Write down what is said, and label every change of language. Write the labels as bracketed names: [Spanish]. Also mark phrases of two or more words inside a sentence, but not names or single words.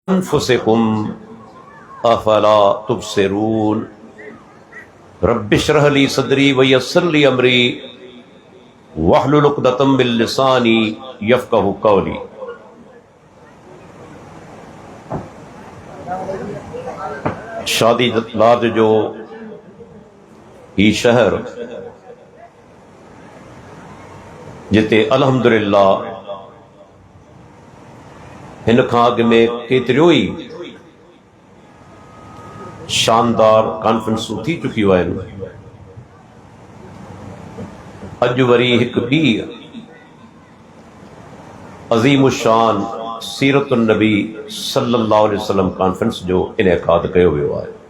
[Arabic] أنفسكم أفلا تبصرون رب اشرح لي صدري ويسر لي أمري واحلل عقدة من لساني يفقهوا قولي. [Sindhi] शादी लाद जो ही शहर जिते अल्हम्दुलिल्लाह हिन खां अॻु में केतिरियों ई शानदार कॉन्फ्रेंसूं थी चुकियूं आहिनि। अॼु वरी हिकु ॿी अज़ीमुशान सीरतुन नबी [Arabic] صلى الله عليه وسلم [Sindhi] कॉन्फ्रेंस जो इनेकाद कयो वियो आहे।